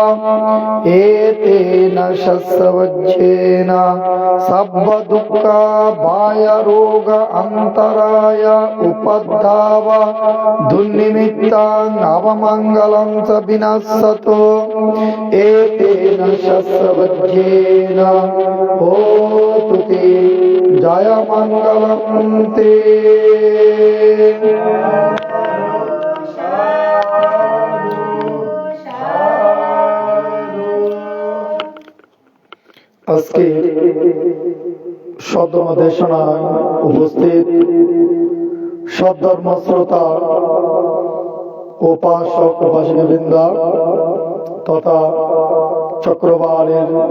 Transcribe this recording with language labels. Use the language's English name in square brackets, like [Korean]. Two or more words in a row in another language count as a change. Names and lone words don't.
[Pali] एतेन शस्त्रवज्रेण सर्वदुःख भय रोग अंतराय उपद्रव दुर्निमित्तां अवमंगलं च विनश्यतु एतेन शस्त्रवज्रेण होतु ते जयमंगलं ते। [Bangla] আজকে সদ্যদেশনায় উপস্থিত সদ্ধর্ম শ্রোতা উপাসক উপাসিকাবৃন্দ তথা চক্রবালের